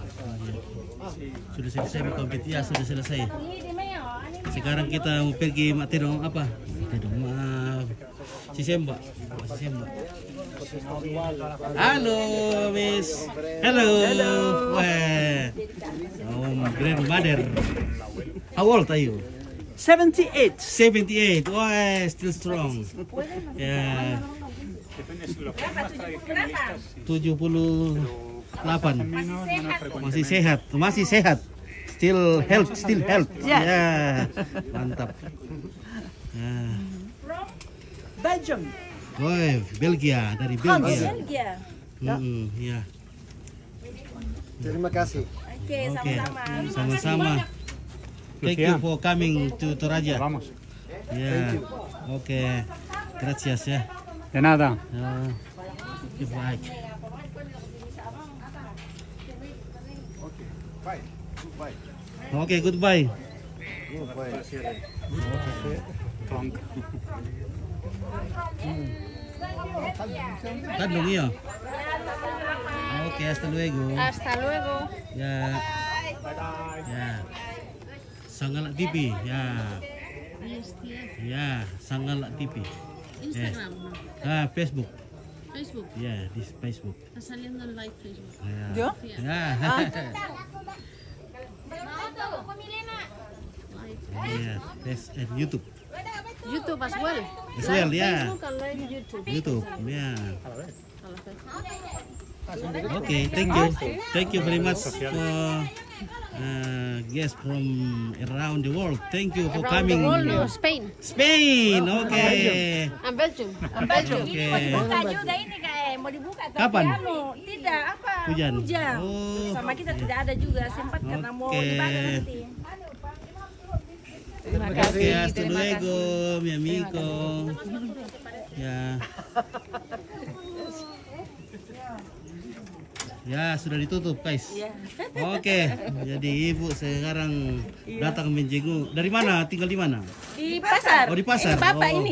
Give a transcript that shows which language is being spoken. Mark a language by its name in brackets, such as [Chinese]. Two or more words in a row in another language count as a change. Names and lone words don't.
[Indonesian] Sudah selesai kompetisi, ya sudah selesai. Sekarang kita mau pergi materi apa? Sisemba. Halo, Miss. Hello. Wah. [English] Grandmother. How old are you? 78. 78. Wah, still strong. [Indonesian] Ya. 78. Masih sehat. [English] Still health. [Indonesian] Ya. Mantap. Ya. Belgium. Woi, Belgia, dari Belgia. Belgia. Ya. Terima kasih. Oke, sama-sama. Sama-sama. [English] Thank you for coming to Toraja. [Spanish] Vamos. [Indonesian] Ya. Oke. [Spanish] Gracias ya. De nada. [English] Goodbye. Oke, goodbye. [Indonesian] Bandung iya. Oke, [Spanish] hasta luego. Hasta luego. [Indonesian] Ya. Ya. Sangalak TV. Ya. Ya, Sangalak TV. Instagram, Facebook. Facebook. Ya, di Facebook. [Spanish] Está saliendo en live Facebook. [Indonesian] Ya. Ya. Ya, YouTube. [English] YouTube as well. As well, ya. Facebook and live YouTube. YouTube. Ya. Okay, thank you very much for guests from around the world. Thank you for Around coming. the world, or Spain. Spain, okay. And Belgium. Okay. [Indonesian] Buka juga ini kayak mau dibuka tapi Kapan? tidak apa Hujan. hujan. Oh. Sama kita tidak ada juga sempat karena mau Oke. dibakar nanti. Oke, [Spanish] hasta luego, mi amigo. [Indonesian] Ya. Ya, sudah ditutup, guys. Oke, jadi ibu sekarang datang menjenguk. Dari mana? Tinggal di mana? Di pasar. Oh, di pasar. Ini bapak Oh,